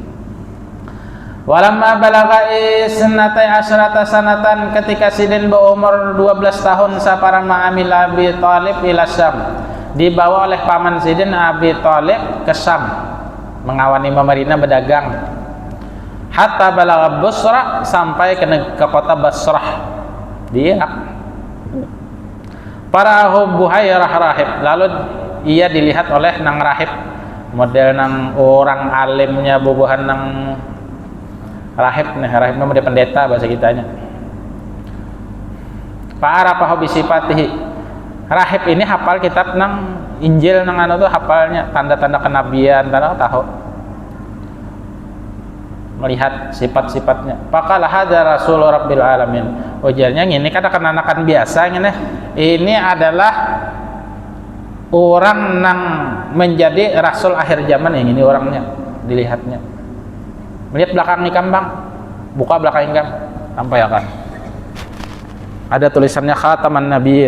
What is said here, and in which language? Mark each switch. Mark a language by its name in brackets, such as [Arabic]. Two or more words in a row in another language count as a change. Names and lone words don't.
[Arabic] ولما بلغ اثنتي عشرة سنة, [Banjar] ketika Sidin berumur 12 tahun, [Arabic] سافر مع عم أبي طالب إلى الشام, [Banjar] dibawa oleh paman Sayyidina Abi Thalib ke Syam mengawani pemerintah berdagang. [Arabic] حتى بلغ بصرى, [Banjar] sampai ke kota Basrah di Irak. Para Buhairah rahib, lalu ia dilihat oleh nang rahib, model nang orang alimnya bubuhan nang rahib nih, rahib namanya pendeta bahasa kitanya. [Arabic] فعرفه بصفاته, [Banjar] rahib ini hafal kitab nang Injil nang anu tuh, hafalnya tanda-tanda kenabian, tanda tahu, melihat sifat-sifatnya. [Arabic] فقال هذا رسول رب العالمين, [Banjar] ujarnya ini kan akan biasa ini adalah orang nang menjadi rasul akhir zaman. Yang ini orangnya dilihatnya, melihat belakang ikam bang, buka belakang ikam sampai akan ada tulisannya [Arabic] خاتم النبيين.